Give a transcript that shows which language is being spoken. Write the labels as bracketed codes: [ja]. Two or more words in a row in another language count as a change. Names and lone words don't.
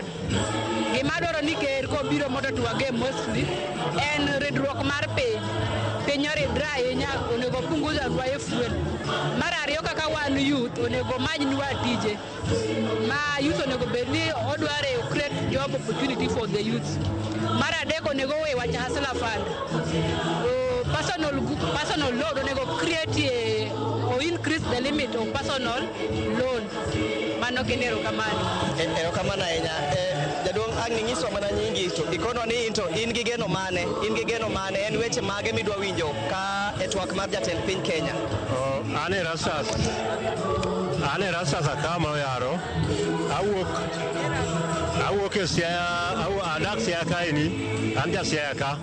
[luo] Gimadwaro ni ker kobiro mondo twage mostly en ridruok mar piny oridre ahinya, onego punguza dwa fuel. Mar ariyo kaka wan youth onego manynwa tije ma youth onego bed ni odware [en] create job opportunity for the youth. [luo] Mar adek onego we wach hustler fund. [en] Personal loan onego create or increase the limit of personal loan. [luo] Mano genero kamano. Erokamano ahinya. Jaduong' ang' ning'iswa mana nyingi to ikono ni into in gi geno mane en weche mage midwa winjo ka e twak mar jatend piny Kenya. Ane rasasa kama oyaro awuok e Siaya, adak Siaya kaeni, an ja Siaya ka.